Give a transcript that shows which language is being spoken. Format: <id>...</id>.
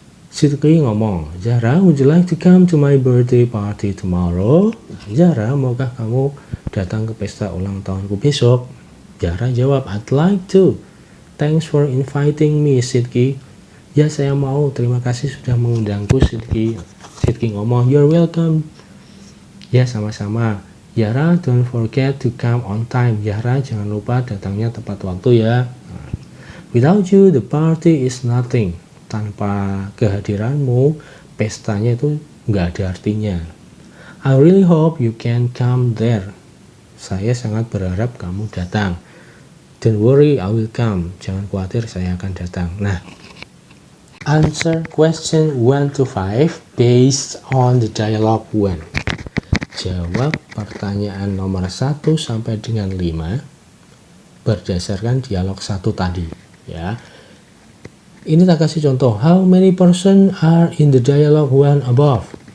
<id>Sidki ngomong,</id> <en>Zahra, would you like to come to my birthday party tomorrow?</en> <id>Zahra, maukah kamu datang ke pesta ulang tahunku besok? Zahra jawab,</id> <en>I'd like to. Thanks for inviting me, Sidki.</en> <id>Ya, saya mau. Terima kasih sudah mengundangku, Sidki. Sidki ngomong,</id> <en>you're welcome.</en> <id>Ya, sama-sama.</id> <en>Zahra, don't forget to come on time.</en> <id>Zahra, jangan lupa datangnya tepat waktu ya.</id> <en>Without you, the party is nothing.</en> <id>Tanpa kehadiranmu, pestanya itu nggak ada artinya.</id> <en>I really hope you can come there.</en> <id>Saya sangat berharap kamu datang.</id> <en>Don't worry, I will come.</en> <id>Jangan khawatir, saya akan datang.</id> <en>Nah, answer question 1 to 5 based on the dialogue 1.</en> <id>Jawab pertanyaan nomor 1 sampai dengan 5 berdasarkan dialog 1 tadi. Ya. Ini tak kasih contoh.</id> <en>How many person are in the dialogue 1 above?</en>